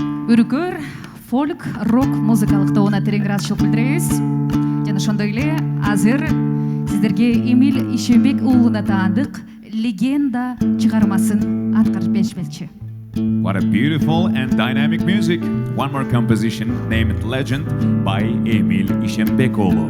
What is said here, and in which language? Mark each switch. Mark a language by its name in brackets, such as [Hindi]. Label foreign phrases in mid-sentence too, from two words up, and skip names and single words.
[Kyrgyz] өркөр фолк рок музыкалык тобуна терең ыраазычылык билдиребиз жана ошондой эле азыр сиздерге Эмиль Ишембек уулуна таандык легенда чыгармасын аткарып беришмекчи. [English] What a beautiful and dynamic music. One more composition named Legend by Emil Ishembekoglu.